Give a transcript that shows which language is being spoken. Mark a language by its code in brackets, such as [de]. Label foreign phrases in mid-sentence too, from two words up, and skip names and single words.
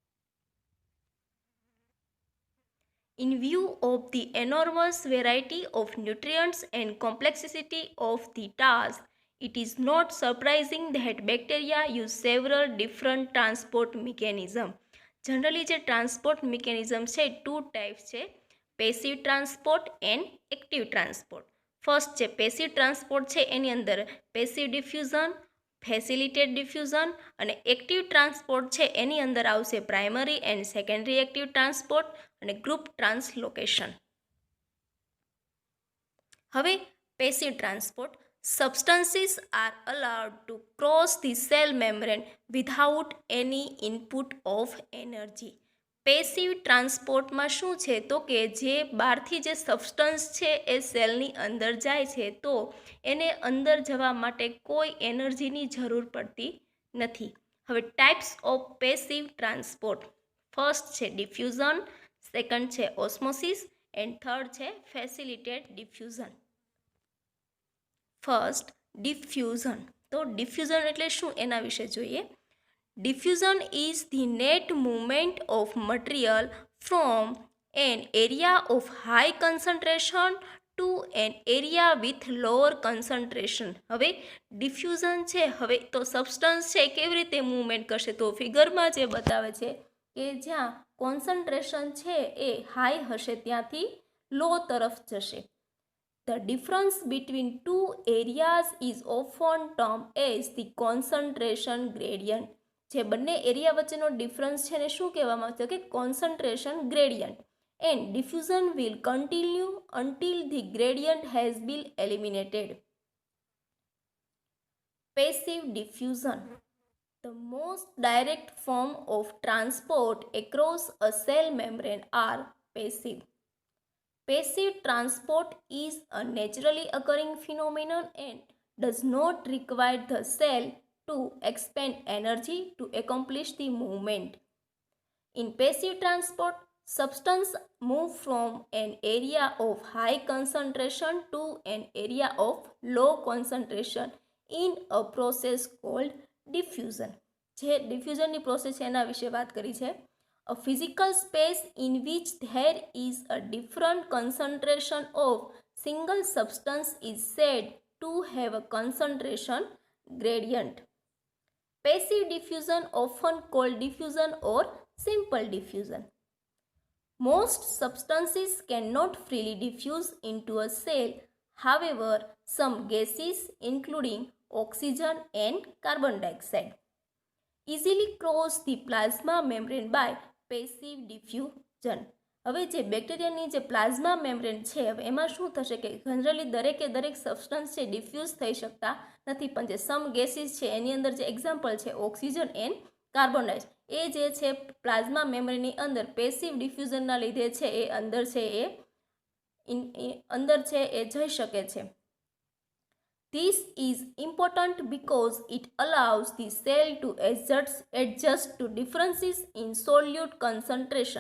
[en] In view of the enormous variety of nutrients and complexity of the task, it is not surprising that bacteria use several different transport mechanisms. Generally, જે transport mechanism છે two types છે, passive transport and active transport. ફર્સ્ટ છે passive transport [gu] છે એની અંદર [en] passive diffusion, facilitated diffusion અને active transport [gu] છે એની અંદર આવશે [en] primary and secondary active transport અને group translocation. હવે passive transport substances are allowed to cross the cell membrane without any input of energy. passive transportમાં [gu] શું છે તો કે જે બહારથી જે સબસ્ટન્સ છે એ સેલની અંદર જાય છે તો એને અંદર જવા માટે કોઈ એનર્જીની જરૂર પડતી નથી. [en] હવે types of passive transport. first છે diffusion, second છે osmosis and third છે facilitated diffusion. first diffusion. [gu] તો ડિફ્યુઝન એટલે શું એના વિશે જોઈએ. [en] Diffusion is the net movement of material from an area of high concentration to an area with lower concentration. [gu] હવે ડિફ્યુઝન છે, હવે તો સબસ્ટન્સ છે કેવી રીતે મૂવમેન્ટ કરશે તો ફિગરમાં જે બતાવે છે કે જ્યાં કોન્સન્ટ્રેશન છે એ હાઈ હશે ત્યાંથી લો તરફ જશે. [en] The difference between two areas is often termed as the concentration gradient. [gu] જે બંને એરિયા વચ્ચેનો ડિફરન્સ છે ને શું કહેવામાં આવશે કે [en] concentration gradient. and diffusion will continue until the gradient has been eliminated. passive diffusion. The most direct form of transport across a cell membrane are passive. Passive transport is a naturally occurring phenomenon and does not require the cell to expend energy to accomplish the movement. In passive transport, substance move from an area of high concentration to an area of low concentration in a process called diffusion. [gu] જે ડિફ્યુઝનની પ્રોસેસ છે એના વિશે વાત કરી છે. [en] A physical space in which there is a different concentration of single substance is said to have a concentration gradient. Passive diffusion, often called diffusion or simple diffusion. Most substances cannot freely diffuse into a cell. However, some gases, including oxygen and carbon dioxide, easily cross the plasma membrane by passive diffusion. [gu] હવે જે બેક્ટેરિયાની જે [en] plasma membrane [gu] છે હવે એમાં શું થશે કે જનરલી દરેકે દરેક સબસ્ટન્સ છે ડિફ્યુઝ થઈ શકતા નથી, પણ જે [en] some gases [gu] છે એની અંદર જે એક્ઝામ્પલ છે [en] oxygen and carbon dioxide [gu] એ જે છે [en] plasma membraneની [gu] અંદર [en] passive diffusionના [gu] લીધે છે એ અંદર છે એ અંદર છે એ જઈ શકે છે. [en] This is important because it allows the cell to adjust to differences in solute concentration.